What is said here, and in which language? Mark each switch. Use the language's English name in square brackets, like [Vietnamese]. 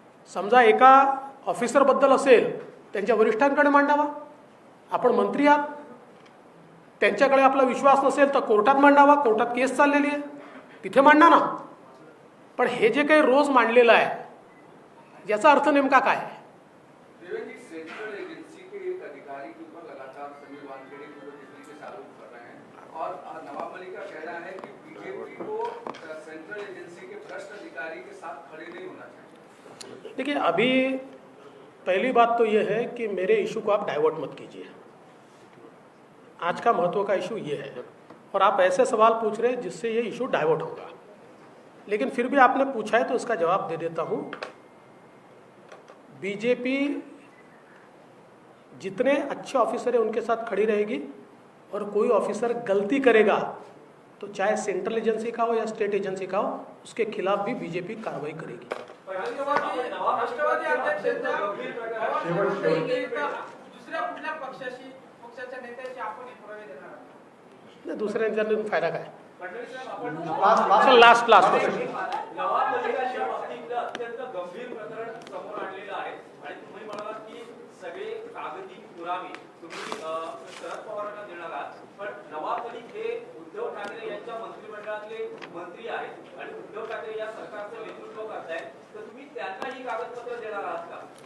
[Marathi] समजा एका ऑफिसरबद्दल असेल, त्यांच्या वरिष्ठांकडे मांडावा. आपण मंत्री आहात, त्यांच्याकडे आपला विश्वास नसेल तर कोर्टात मांडावा. कोर्टात केस चाललेली आहे, तिथे मांडा ना. पण हे जे काही रोज मांडलेलं आहे, याचा अर्थ नेमका काय आहे? [Hindi] सेंट्रल एजेंसी के एक अधिकारी के ऊपर लगातार समीर वानखेड़े के ऊपर जिस तरीके से आरोप कर रहे हैं और नवाब मलिक का कहना है कि बीजेपी को सेंट्रल एजेंसी के भ्रष्ट अधिकारी के साथ खड़े नहीं होना चाहिए. देखिए, अभी पहली बात तो ये है कि मेरे इशू को आप डाइवर्ट मत कीजिए। आज का महत्व का इशू ये है, और आप ऐसे सवाल पूछ रहे हैं जिससे ये इशू डाइवर्ट होगा। लेकिन फिर भी आपने पूछा है तो इसका जवाब दे देता हूँ। बीजेपी जितने अच्छे ऑफिसर हैं उनके साथ खड़ी रहेगी, और कोई ऑफिसर गलती करेगा तो चाहे सेंट्रल एजेंसी का हो या स्टेट एजेंसी का हो, उसके खिलाफ भी बीजेपी कार्रवाई करेगी। [Marathi] राष्ट्रवादी अध्यक्षांच्या दुसऱ्या कुठल्या पक्षाच्या नेत्याशी आपण पुरावे देणार आहात? नाही, दुसऱ्यांचा फायदा काय? फडणवीस साहेब, आपण [English] Last question. [Marathi] नवाब मलिकाच्या बाबतीतलं अत्यंत गंभीर प्रकरण समोर आणलेलं आहे आणि तुम्ही म्हणालात की सगळे कागदी पुरावे तुम्ही शरद पवारांना देणार आहात, पण नवाब मलिक हे उद्धव ठाकरे यांच्या मंत्रिमंडळातले मंत्री आहेत आणि उद्धव ठाकरे या सरकारचं नेतृत्व करतायत, तर तुम्ही त्यांना ही कागदपत्र देणार आहात का?